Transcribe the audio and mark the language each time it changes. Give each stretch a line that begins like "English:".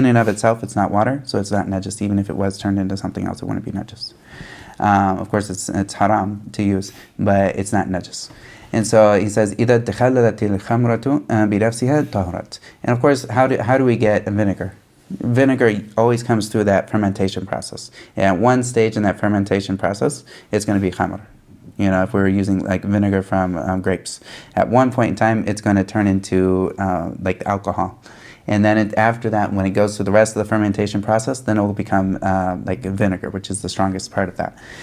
English: In and of itself, it's not water, so it's not najis. Even if it was turned into something else, it wouldn't be najis. Of course, it's haram to use, but it's not najis.
Arabic: And so he says, إِذَا تَخَلَّلَتِ الْخَمْرَةُ بِنَفْسِهَا طَهُرَتْ.
English: And of course, how do we get vinegar? Vinegar always comes through that fermentation process. And at one stage in that fermentation process, it's going to be khamr. if we were using like vinegar from grapes. At one point in time, it's going to turn into like alcohol. And then after that, when it goes through the rest of the fermentation process, then it will become like vinegar, which is the strongest part of that.